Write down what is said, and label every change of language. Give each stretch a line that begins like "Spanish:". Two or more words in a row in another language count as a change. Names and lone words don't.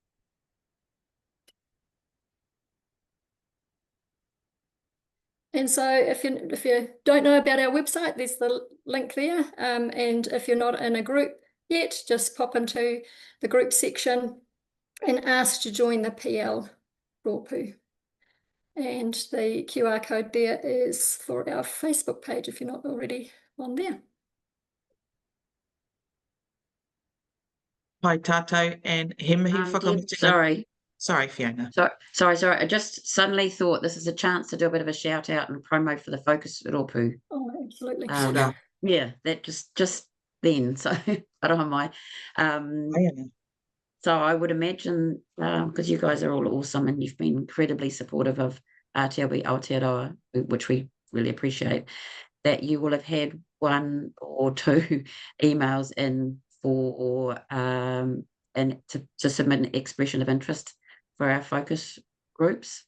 English: And so if you don't know about our website, there's the link there. And if you're not in a group yet, just pop into the group section and ask to join the PL Rōpū. And the QR code there is for our Facebook page if you're not already on there.
Māori: Pai tātou, and he mihi whakamutinga.
English: Sorry, Fiona. Sorry. I just suddenly thought this is a chance to do a bit of a shout out and promo for the Focus Rōpū. Oh, absolutely. Yeah, that just then. So I don't mind. So I would imagine, because you guys are all awesome and you've been incredibly supportive of Aotearoa Aotearoa, which we really appreciate, that you will have had one or two emails in for and to submit an expression of interest for our focus groups.